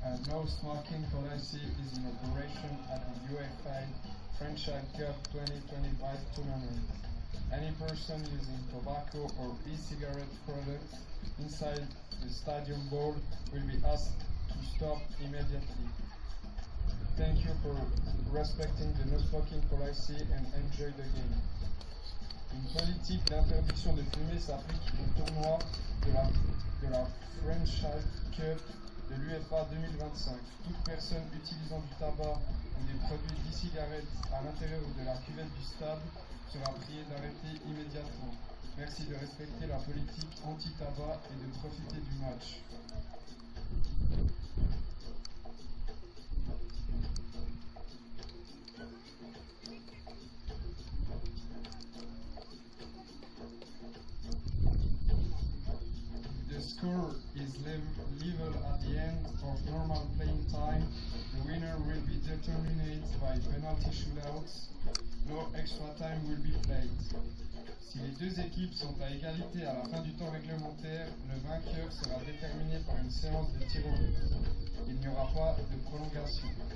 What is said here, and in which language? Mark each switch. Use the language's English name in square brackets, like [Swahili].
[English] no smoking policy is in operation at the UEFA Franchise Cup 2025 tournament. Any person using tobacco or e-cigarette products inside the stadium bowl will be asked to stop immediately. Thank you for respecting the no smoking policy and enjoy the game. [French] Une politique d'interdiction de fumer s'applique au tournoi de la Franchise Cup de l'UEFA 2025. Toute personne utilisant du tabac ou des produits d'e-cigarettes à l'intérieur de la cuvette du stade sera priée d'arrêter immédiatement. Merci de respecter la politique anti-tabac et de profiter du match. [English] The score is level at the end of normal playing time. The winner will be determined by penalty shootouts. No extra time will be played. [French] Si les deux équipes sont à égalité à la fin du temps réglementaire, le vainqueur sera déterminé par une séance de tir au but. Il n'y aura pas de prolongation.